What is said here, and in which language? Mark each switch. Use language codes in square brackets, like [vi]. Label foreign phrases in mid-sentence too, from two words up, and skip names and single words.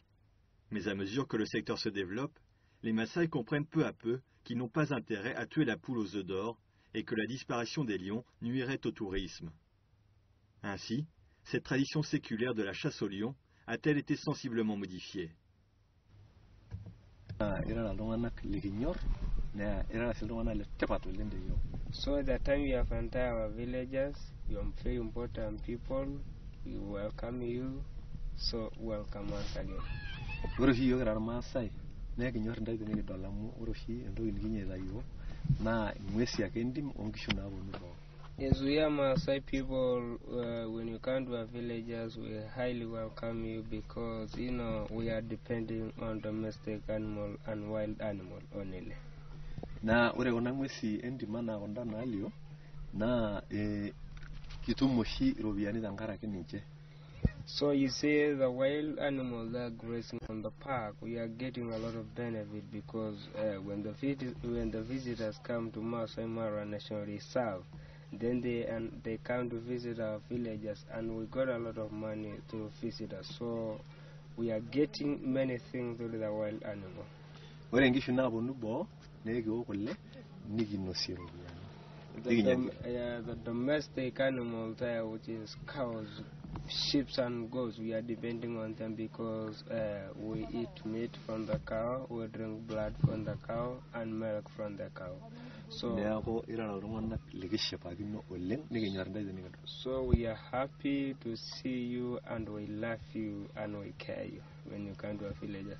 [fr] Mais à mesure que le secteur se développe, les Maasai comprennent peu à peu qu'ils n'ont pas intérêt à tuer la poule aux œufs d'or et que la disparition des lions nuirait au tourisme. Ainsi, cette tradition séculaire de la chasse aux lions a-t-elle été sensiblement modifiée. [en] So the time you have entered our villages, you are very important people, we welcome you, so welcome once again. [mas] Oroshi yo gara Maasai, ne kinyor ndai tene kidolamu oroshi entoki nikinyeta yo na ngwesi ake ndim onkishu naaponu boo. [en] Yes, we are Maasai people. When you come to our villages, we highly welcome you because, you know, we are depending on domestic animal and wild animal only. [mas] Na ore kuna ngwesi endima naakonda naalio na kitum oshi iropiyiani tenkaraki ninche. [en] So you see the wild animals that are grazing on the park, we are getting a lot of benefit because when the visitors come to Masai Mara National Reserve, then they come to visit our villages and we got a lot of money to visitors. So we are getting many things with the wild animal. [mas] Ore nkishu naaponu boo nekiwok kule nikinosie iropiyiani. [en] The domestic animals there, which is cows, sheep and goats, we are depending on them because we eat meat from the cow, we drink blood from the cow and milk from the cow. So we are happy to see you and we love you and we care you when you come to our villages.